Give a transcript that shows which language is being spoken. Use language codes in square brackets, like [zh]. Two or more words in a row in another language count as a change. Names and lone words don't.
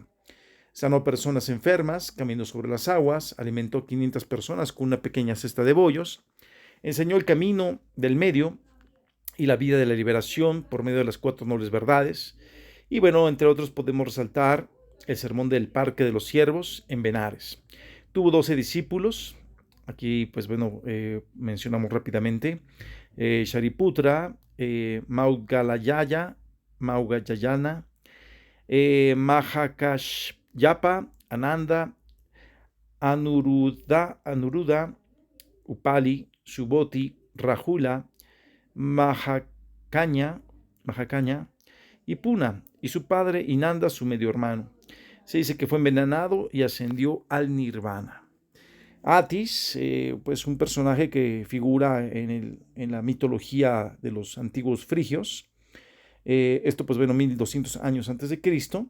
[es] Sanó personas enfermas, caminó sobre las aguas, alimentó 500 personas con una pequeña cesta de bollos, enseñó el camino del medio y la vida de la liberación por medio de las 4 nobles verdades. Y bueno, entre otros podemos resaltar el sermón del Parque de los Ciervos en Benares. Tuvo 12 discípulos. Aquí, pues bueno, mencionamos rápidamente Shariputra, Maugayayana, Mahakashyapa, Ananda, Anuruddha, Upali, Suboti, Rajula, Mahacaña, y Puna, y su padre Inanda, su medio hermano. Se dice que fue envenenado y ascendió al nirvana. Atis, pues un personaje que figura en la mitología de los antiguos frigios. Esto, pues bueno, 1200 años antes de Cristo.